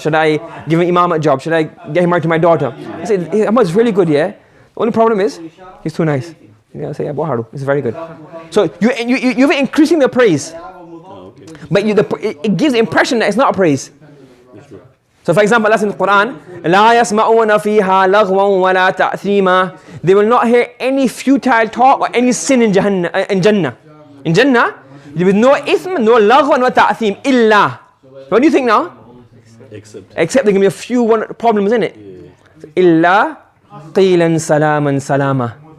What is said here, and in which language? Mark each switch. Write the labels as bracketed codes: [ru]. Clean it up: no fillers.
[en] Should I give him imam a job? Should I get him married to my daughter? I said, Ahmad's really good, yeah. The only problem is, he's too nice. You know, say, yeah, Boharu, it's very good. So you're increasing the praise. Oh, okay. But it gives the impression that it's not a praise. So for example, that's in the Quran. [ar] لا يسمعون فيها لغوا ولا تأثيما. [en] They will not hear any futile talk or any sin in Jannah. In Jannah, there is no ithm, no lagwa, no ta'athim, illa. What do you think now? Except there can be a few problems in it. [ar] Illa qilan salaman salama.